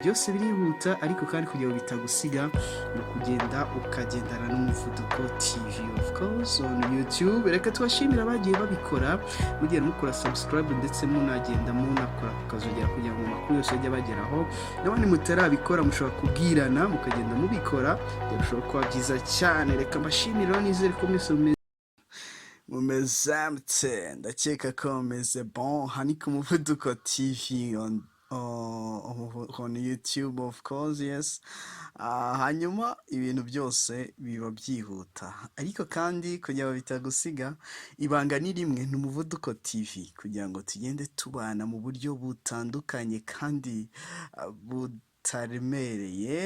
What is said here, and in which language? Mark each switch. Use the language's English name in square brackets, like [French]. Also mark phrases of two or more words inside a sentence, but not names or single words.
[Kinyarwanda] byose birihuta ariko kandi kugira ngo bitagusiga ni ukugenda ukagendana n'umuvuduko TV [English] of course on YouTube. [Kinyarwanda] Reka tubashimira abagiye babikora mugenda mukora subscribe ndetse munagenda munakora kukazogera kugira ngo amakuru yose ajye bageraho, n'abandi mutarabikora mushobora kubwirana mukagenda mubikora byarushaho kuba byiza cyane. Reka mbashimire, nizere ko mwese mumeze ndakeka ko mumeze bon. Hani ku Muvuduko TV [English] on YouTube of course, yes. [Kinyarwanda] Hanyuma ibintu byose biba byihuta ariko kandi kugira ngo bitagusiga, ibanga ni rimwe, ni Umuvuduko TV kugira ngo tugende tubana mu buryo butandukanye kandi butaremereye.